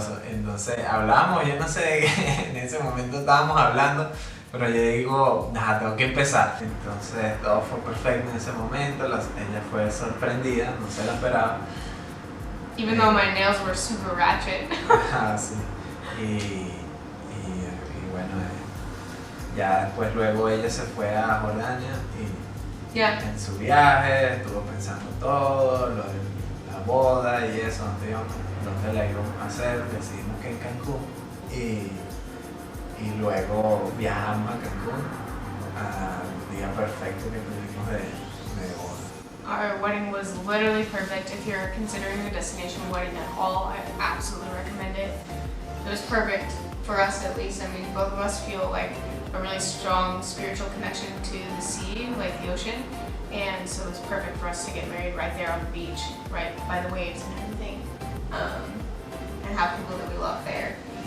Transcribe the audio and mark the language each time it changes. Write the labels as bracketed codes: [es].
[es] Entonces hablamos, yo no sé de qué en ese momento estábamos hablando, pero yo digo, tengo que empezar. Entonces todo fue perfecto en ese momento, ella fue sorprendida, no se la esperaba. [en] Even though my nails were super ratchet. [es] Sí. Y bueno, ya después luego ella se fue a Jordania y en su viaje estuvo pensando todo, lo de la boda y eso, dónde la íbamos a hacer, decidimos que en Cancún y luego viajamos a Cancún al día perfecto que tuvimos de boda. [en] Our wedding was literally perfect. If you're considering a destination wedding at all, I absolutely recommend it. It was perfect for us at least. I mean, both of us feel like a really strong spiritual connection to the sea, like the ocean, and so it was perfect for us to get married right there on the beach, right by the waves and everything, and have people that we love there.